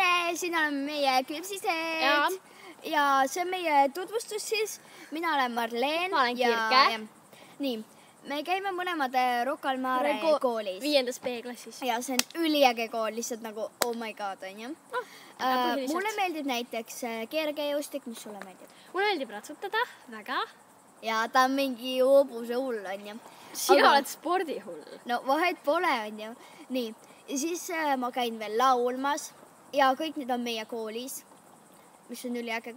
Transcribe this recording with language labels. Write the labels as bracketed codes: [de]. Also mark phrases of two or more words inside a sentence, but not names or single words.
[et] siin oleme meie küpsised ja see on meie tutvustus siis. Mina olen Marleen. Ma olen Kirke. Nii, me käime mõlemad Rocca al Mare koolis. 5. B-klassis. Ja see on üliäge kool, lihtsalt nagu [en] oh my god, [et] on ju. Mulle meeldib näiteks keerkejõustik, mis sulle meeldib? Mulle meeldib ratsutada, väga. Ja ta on mingi hobuse hull, on ju. Sina oled spordihull. No vahet pole, on ju. Nii, ja siis ma käin veel laulmas ja kõik need on meie koolis, mis on üliäge.